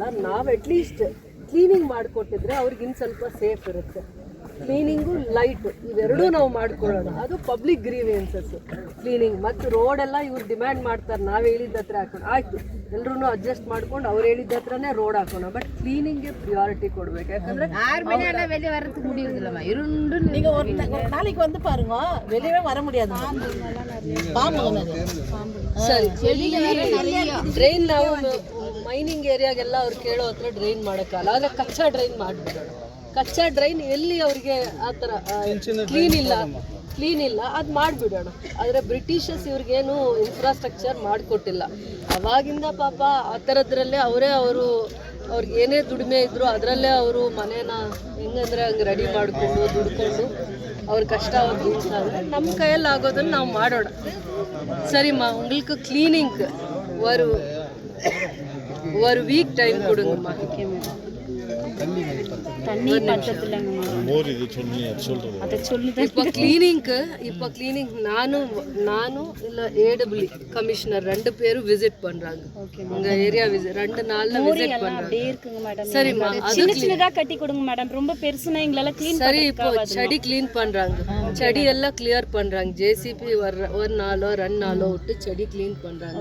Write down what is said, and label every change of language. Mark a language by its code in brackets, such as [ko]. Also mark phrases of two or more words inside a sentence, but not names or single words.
[kn] ನಾವು [en] at least cleaning [kn] ಮಾಡಿಕೊಟ್ಟಿದ್ರೆ ಅವ್ರಿಗಿನ್ನು ಸ್ವಲ್ಪ ಸೇಫ್ ಇರುತ್ತೆ. [en] cleaning light [kn] ಇವೆರಡೂ ನಾವು ಮಾಡ್ಕೊಳ್ಳೋಣ. ಅದು [en] public grievances cleaning. [kn] ಮತ್ತು ರೋಡೆಲ್ಲ ಇವ್ರು ಡಿಮ್ಯಾಂಡ್ ಮಾಡ್ತಾರೆ, ನಾವು ಹೇಳಿದ ಹತ್ರ ಹಾಕೋಣ. ಆಯಿತು, ಎಲ್ಲರೂ ಅಡ್ಜಸ್ಟ್ ಮಾಡ್ಕೊಂಡು ಅವ್ರು ಹೇಳಿದ ಹತ್ರನೇ ರೋಡ್ ಹಾಕೋಣ. [en] but cleaning [kn] ಪ್ರಿಯಾರಿಟಿ ಕೊಡಬೇಕು. ಯಾಕಂದರೆ [ta] நாளைக்கு வந்து பாருங்க, வெளியவே வர முடியாது. [kn] ಸರಿ, ಡ್ರೈನ್ ನಾವು [en] mining area [kn] ಅವ್ರು ಕೇಳೋ ಹತ್ರ ಡ್ರೈನ್ ಮಾಡೋಕ್ಕಲ್ಲ. ಆದರೆ ಕಚ್ಚಾ ಡ್ರೈನ್ ಮಾಡಿಬಿಡೋಣ. ಕಚ್ಚಾ ಡ್ರೈನ್ ಎಲ್ಲಿ ಅವ್ರಿಗೆ ಆ ಥರ ಕ್ಲೀನ್ ಇಲ್ಲ ಅದು ಮಾಡಿಬಿಡೋಣ. ಆದರೆ ಬ್ರಿಟಿಷರ್ಸ್ ಇವ್ರಿಗೇನು ಇನ್ಫ್ರಾಸ್ಟ್ರಕ್ಚರ್ ಮಾಡಿಕೊಟ್ಟಿಲ್ಲ. ಅವಾಗಿಂದ ಪಾಪ ಆ ಥರದ್ರಲ್ಲೇ ಅವ್ರಿಗೆ ಏನೇ ದುಡಿಮೆ ಇದ್ದರೂ ಅದರಲ್ಲೇ ಅವರು ಮನೇನ ಹೆಂಗಂದರೆ ಹಂಗೆ ರೆಡಿ ಮಾಡಿಕೊಂಡು ದುಡ್ಕೊಂಡು ಅವ್ರ ಕಷ್ಟ ಅವ್ರಿಗೆ ನಮ್ಮ ಕೈಯಲ್ಲಿ ಆಗೋದನ್ನು ನಾವು ಮಾಡೋಣ. [ta] சரிம்மா, உங்களுக்கு கிளீனிங்க்கு ஒரு [en] week time [ta] கொடுங்கம்மா. தண்ணி பத்தத்துலங்க இப்போ கிளீனிங் [kn] ನಾನು ಇಲ್ಲ [ta] AWE கமிஷனர் 2 பேரும் விசிட் பண்றாங்க. உங்க [en] area visit [ta] 2 நாள்ல விசிட் பண்றாங்க. அப்படியே இருக்குங்க மேடம். சரிம்மா, சின்ன சின்னதா கட்டி கொடுங்க மேடம். ரொம்ப பெருசுனா எங்களால க்ளீன் சரி. இப்போ செடி க்ளீன் பண்றாங்க, செடி எல்லாம் கிளியர் பண்றாங்க. JCP ஒரு நாளோ 2 நாளோ விட்டு செடி க்ளீன் பண்றாங்க.